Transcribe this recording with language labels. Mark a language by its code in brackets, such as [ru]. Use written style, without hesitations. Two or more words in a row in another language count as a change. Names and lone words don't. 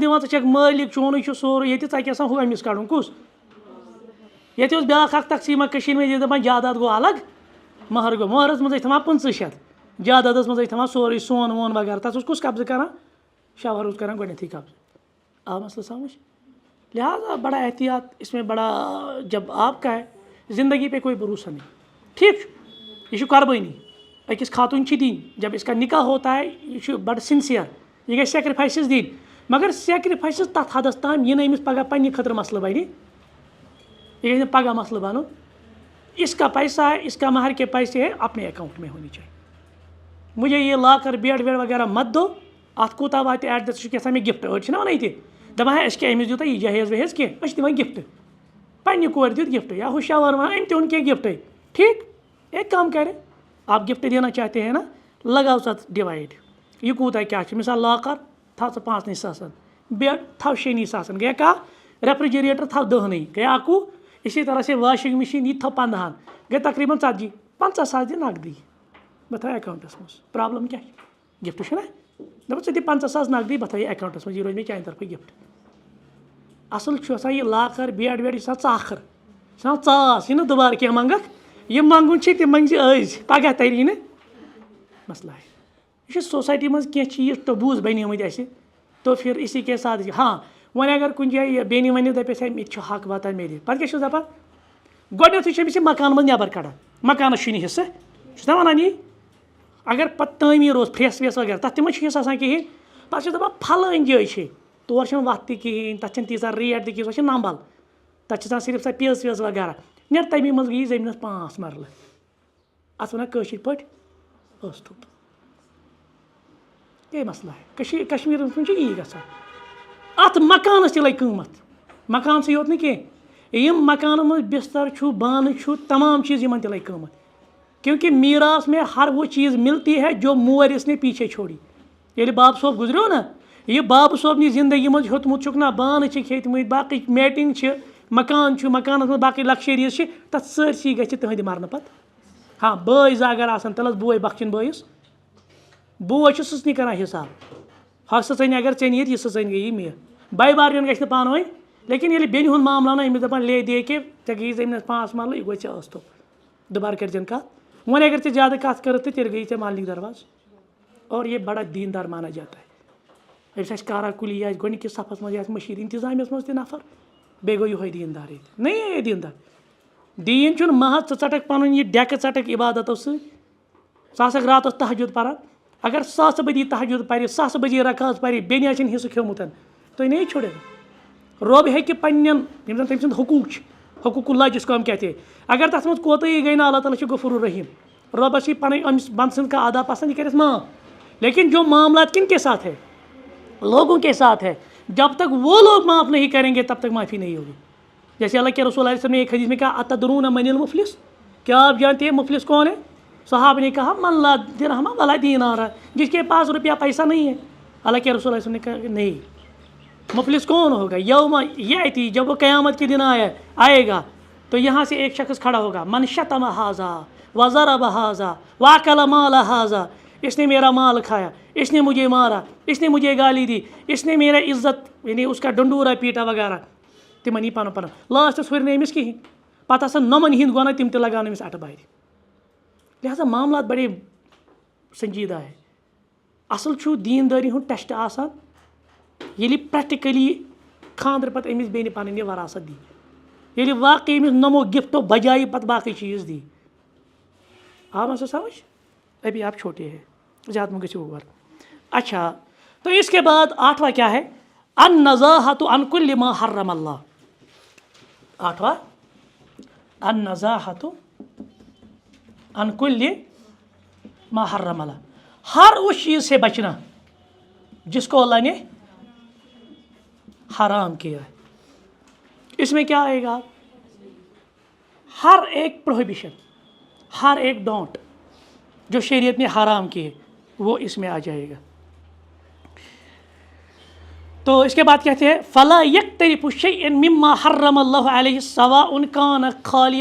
[ks] دِوان ژٕ چھَکھ مٲلِک چونُے چھُ سورُے ییٚتہِ ژَکہِ آسان ہُہ أمِس کَڑُن کُس ییٚتہِ اوس بیٛاکھ اکھ تقسیٖما کٔشیٖرِ منٛز ییٚتہِ دَپان جاداد گوٚو الگ مہر گوٚو مہرَس منٛز ٲسۍ تھاوان 500 جادادَس منٛز ٲسۍ تھاوان سورُے سون وون وغیرہ تَتھ اوس کُس قبضہٕ کَران شاوَر اوس کَران گۄڈنٮ۪تھٕے قبضہٕ آو [ur] مسئلہ سمجھ لہٰذا بڑا احتیاط اس میں بڑا جب آپ کا ہے زندگی پہ کوئی بھروسہ نہیں [ks] ٹھیک یہ چھُ قربٲنی أکِس خاتوٗن چھِ دِنۍ [ur] جب اس کا نکاح ہوتا ہے [ks] یہِ چھُ بڑٕ سِنسِیر یہِ گژھِ سیکرِفایسٕز دِنۍ مگر سیکرِفایسٕز تَتھ حدس تام یہِ نہٕ أمِس پگاہ پنٛنہِ خٲطرٕ مسلہٕ بنہِ یہ گژھِ نہٕ پگاہ مسلہٕ بنُن [ur] اس کا پیسہ ہے اس کا مہر کے پیسے ہے اپنے اکاؤنٹ میں ہونی چاہیے مجھے یہ لا کر بیڈ ویڈ وغیرہ مت دو [ks] اَتھ کوٗتاہ واتہِ ایٹ دَ ژٕ چھُکھ یَژھان مےٚ گِفٹ أڑۍ چھِنہ وَنان ییٚتہِ دَپان ہے أسۍ کیٛاہ أمِس دیُت یہِ جہیز وہیز کینٛہہ أسۍ چھِ دِوان گِفٹ پنٛنہِ کورِ دیُت گِفٹ یا ہُہ شاوَر وَنان أمۍ تہِ اوٚن کینٛہہ گِفٹٕے [ur] ٹھیٖک ایک کام کرے آپ گِفٹ دینا چاہتے ہیں [ks] نا لگاو ژٕ اَتھ ڈِوایڈ یہِ کوٗتاہ کیٛاہ چھُ مِثال لاکر تھاو ژٕ 5 ساسَن بیڈ تھاو 6 ساسَن گٔے کَہہ ریفرِجریٹر تھاو 10 گٔے 11 [ur] اسی طرح سے [ks] واشِنٛگ مِشیٖن یہِ تہِ تھاو 15 گٔے تقریٖباً 40 50 ساس دِ نقدٕے بہٕ تھاوٕ اٮ۪کاوُنٛٹَس منٛز پرٛابلِم کیٛاہ چھِ گِفٹ چھُنہ دَپان ژٕ دِ 50 ساس نقدٕے بہٕ تھاوٕ یہِ اٮ۪کاوُنٛٹَس منٛز یہِ روزِ مےٚ چانہِ طرفہٕ گِفٹ اَصٕل چھُ آسان یہِ لاکر بیڈ ویڈ یہِ چھِ آسان ژاکھٕر یہِ چھِ آسان ژاس یہِ نہٕ دُبارٕ کینٛہہ منٛگَکھ یہِ منٛگُن چھِ تِم منٛگۍ زِ أزۍ پگاہ تری نہٕ مسلہٕ ہے یہِ چھِ سوسایٹی منٛز کینٛہہ چیٖز ٹبوٗز بَنیمٕتۍ اَسہِ [ur] تو پھر اسی کے ساتھ [ks] ہاں وۄنۍ اگر کُنہِ جایہِ بیٚنہِ وَنہِ دَپٮ۪س ہے مےٚ تہِ چھُ حق واتان مےٚ دِ پَتہٕ کیٛاہ چھُس دَپان گۄڈنٮ۪تھٕے چھِ أمِس یہِ مکان منٛز نٮ۪بر کَڑان مکانَس چھُے نہٕ حِصہٕ چھُس نا وَنان یی اگر پَتہٕ تعمیٖر اوس پھرٛٮ۪س وٮ۪س وغیرہ تَتھ تہِ ما چھُ حِصہٕ آسان کِہیٖنۍ پَتہٕ چھِ دَپان پھلٲنۍ جٲے چھِ تور چھَنہٕ وَتھ تہِ کِہیٖنۍ تَتھ چھَنہٕ تیٖژاہ ریٹ تہِ کِہیٖنۍ سۄ چھِ نمبل تَتھ چھِ آسان صرف سۄ پیٚژ ویٚژ وغیرہ نٮ۪ٹ تَمی منٛز گٔیی زٔمیٖنَس 5 مرلہٕ اَتھ وَنان کٲشِرۍ پٲٹھۍ ٲس تھوٚپ یے مسلہٕ ہے کشمیٖرَس منٛز چھِ یی گژھان اَتھ مکانَس تہِ لَگہِ قۭمَتھ مکانسٕے یوت نہٕ کینٛہہ یِم مکانَن منٛز بِستر چھُ بانہٕ چھُ تمام چیٖز یِمن تہِ لَگہِ قۭمَتھ [ur] کیونکہ میراث میں ہر وہ چیز ملتی ہے جو مور اس نے پیچھے چھوڑی [ks] ییٚلہِ باب صٲب گُزریو نا یہِ بابہٕ صٲبنہِ زندگی منٛز ہیوٚتمُت چھُکھ نا بانہٕ چھِکھ ہیٚتۍمٕتۍ باقٕے میٹِنٛگ چھِ مکان چھُ مکانَس منٛز باقٕے لَکشٔریٖز چھِ تَتھ سٲرسٕے گژھِ تٕہٕنٛدِ مرنہٕ پَتہٕ ہاں بٲے زٕ اگر آسان تیٚلہِ ٲس بوے بخچِنۍ بٲیِس بوے چھُ سٕژنہِ کَران حِساب ہۄ سٕژنۍ اگر ژےٚ نِیَتھ یہِ سٕژنۍ گٔیی مےٚ بٔے بارنٮ۪ن گژھِ نہٕ پانہٕ ؤنۍ لیکن ییٚلہِ بیٚنہِ ہُنٛد معاملہٕ اَنو أمِس دَپان لے دے کہِ ژےٚ گٔیی زٔمیٖنَس 5 مرلہٕ یہِ گوٚو ژےٚ ٲس تھوٚپ دُبارٕ کٔرۍزٮ۪ن کَتھ وۄنۍ اگر ژےٚ زیادٕ کَتھ کٔرٕتھ تہٕ تیٚلہِ گٔیی ژےٚ مالنِک درواز [ur] اور یہ بڑا دیندار مانا جاتا ہے [ks] أمِس آسہِ کارا کُلی یہِ آسہِ گۄڈنِکِس صفس منٛز یہِ آسہِ مٔشیٖد اِنتِظامیَس منٛز تہِ نفر بیٚیہِ گوٚو یِہوے دیندار ییٚتہِ نہیں دیندار دیٖن چھُنہٕ محض ژٕ ژَٹکھ پَنُن یہِ ڈٮ۪کہٕ ژَٹکھ عبادتو سۭتۍ ژٕ آسکھ راتَس تہجُد پَران اگر ساسہٕ بٔدی تہجُد پرِ ساسہٕ بٔدی رکعت پرِ بیٚنہِ آسن حصہٕ کھیوٚمُت تُہۍ [ur] نہیں چھوڑے [ks] رۄب ہیٚکہِ پنٛنٮ۪ن یِم زَن تٔمۍ سُنٛد حقوٗق چھِ حقوٗق اللہ [ur] جس کو ہم کہتے ہیں [ks] اگر تَتھ منٛز کوتاہی گٔے نا اللہ تعالیٰ چھُ غفور الرحیٖم رۄبَس یی پَنٕنۍ أمِس بنٛدٕ سٕنٛز کانٛہہ ادا پسنٛد یہِ کَرٮ۪س معاف [ur] لیکن جو معاملات کن کے ساتھ ہے [ks] لوگوں کے ساتھ ہے [ur] جب تک وہ لوگ معاف نہیں کریں گے تب تک معافی نہیں ہوگی جیسے اللہ کے رسول علیہ وسلم نے ایک حدیث میں کہا [ar] اتدرون من المفلس [ur] کیا آپ جانتے ہیں مفلس کون ہے صحابہ نے کہا [ar] من لا درہم ولا دینار [ur] جس کے پاس روپیہ پیسہ نہیں ہے اللہ کے رسول علیہ وسلم نے کہا کہ نہیں مفلس کون ہوگا [ar] یوم یاتی [ur] جب وہ قیامت کے دن آئے گا تو یہاں سے ایک شخص کھڑا ہوگا [ar] من شتم ھذا وضرب ھذا واکل مال ھذا [ur] اس نے میرا مال کھایا اس نے مجھے مارا اس نے مجھے گالی دی اس نے میرا عزت یعنی اس کا ڈنڈورا پیٹا وغیرہ تمن یہ پن لاسٹس [ks] ہُرِ نہٕ أمِس کِہیٖنۍ پتہٕ آسان نۄمن ہِنٛدۍ گۄناہ تِم تہِ لگاون أمِس اٹہٕ بارِ [ur] لہذا معاملات بڑے سنجیدہ ہے [ks] اصل چھُ دیندٲری ہُنٛد ٹیسٹ آسان ییٚلہِ پریکٹِکلی خاندر پتہٕ أمِس بیٚنہِ پنٕنۍ یہِ وراثت دی ییٚلہِ واقعی أمِس نۄمو گفٹو بجایہِ پتہٕ باقٕے چیٖز دی آو مسا سمجھ [ur] ابھی آپ چھوٹے ہیں زیادہ [ks] مہ گژھِو [ur] اور اچھا تو اس کے بعد 8واں کیا ہے [ar] النزاہۃ عن کل ما حرم اللہ [ur] 8واں [ar] النزاہۃ عن کل ما حرم اللہ [ur] ہر اس چیز سے بچنا جس کو اللہ نے حرام کیا ہے اس میں کیا آئے گا ہر ایک پروہیبیشن ہر ایک ڈونٹ جو شریعت نے حرام کیے وہ اس میں آ جائے گا تو اس کے بعد کہتے ہیں [ar] فلا یقترف شیئا مما حرم اللہ علیہ سواء کان خالیا